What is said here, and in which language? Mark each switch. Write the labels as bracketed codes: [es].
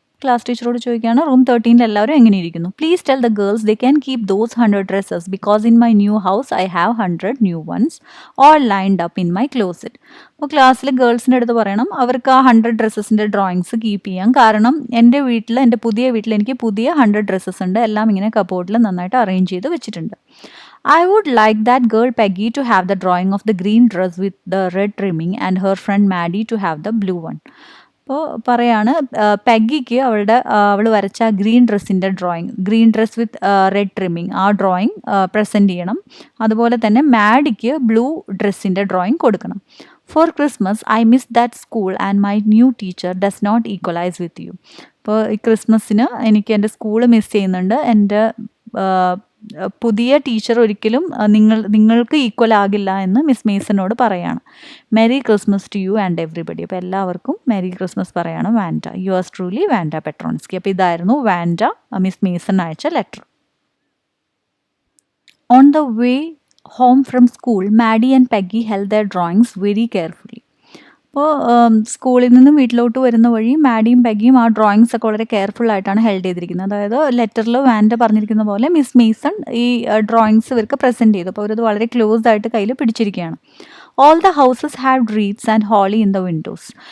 [ml] Class ടീച്ചറോട് ചോദിക്കുകയാണ്, room 13 എല്ലാവരും എങ്ങനെ ഇരിക്കുന്നു. [en] Please tell the girls they can keep those 100 dresses because in my new house I have 100 new ones all lined up in my closet. [ml] അപ്പോൾ ക്ലാസ്സിൽ ഗേൾസിൻ്റെ അടുത്ത് പറയണം അവർക്ക് ആ 100 ഡ്രസ്സസിൻ്റെ ഡ്രോയിങ്സ് കീപ്പ് ചെയ്യാം. കാരണം എൻ്റെ പുതിയ വീട്ടിൽ എനിക്ക് പുതിയ 100 ഡ്രസ്സസ് ഉണ്ട്, എല്ലാം ഇങ്ങനെ കബോർഡിൽ നന്നായിട്ട് അറേഞ്ച് ചെയ്ത് വെച്ചിട്ടുണ്ട്. [en] I would like that girl Peggy to have the drawing of the green dress with the red trimming and her friend Maddie to have the blue one. [ml] അപ്പോൾ പറയാണ്, പെഗ്ഗിക്ക് അവൾ വരച്ച green dress with red trimming ആ drawing present ചെയ്യണം. അതുപോലെ തന്നെ മാഡിക്ക് blue ഡ്രസ്സിൻ്റെ drawing കൊടുക്കണം. [en] For Christmas I miss that school and my new teacher does not equalise with you. [ml] അപ്പോൾ ഈ ക്രിസ്മസിന് എനിക്ക് എൻ്റെ സ്കൂൾ മിസ് ചെയ്യുന്നുണ്ട്. എൻ്റെ പുതിയ ടീച്ചർ ഒരിക്കലും നിങ്ങൾക്ക് ഈക്വൽ ആകില്ല എന്ന് മിസ് മേസനോട് പറയാണ്. [en] Merry Christmas to you and everybody. [ml] അപ്പോൾ എല്ലാവർക്കും മെരി ക്രിസ്മസ് പറയാണ് വാൻഡ. [en] yours truly [ml] Wanda പെട്രോൺസ്കി. അപ്പോൾ ഇതായിരുന്നു വാൻഡ മിസ് മേസൺ അയച്ച letter. [en] On the way home from school, Maddie and Peggy held their drawings very carefully. [ml] അപ്പോൾ സ്കൂളിൽ നിന്നും വീട്ടിലോട്ട് വരുന്ന വഴി മാഡിയും പെഗ്ഗിയും ആ ഡ്രോയിങ്സ് ഒക്കെ വളരെ കെയർഫുൾ ആയിട്ടാണ് ഹെൽഡ് ചെയ്തിരിക്കുന്നത്. അതായത് ലെറ്ററിൽ വാൻഡ പറഞ്ഞിരിക്കുന്ന പോലെ മിസ് മേസൺ ഈ ഡ്രോയിങ്സ് ഇവർക്ക് പ്രസൻറ്റ് ചെയ്തു. അപ്പോൾ അവരത് വളരെ ക്ലോസ് ആയിട്ട് കയ്യിൽ പിടിച്ചിരിക്കുകയാണ്. [en] All the houses have wreaths and holly in the windows.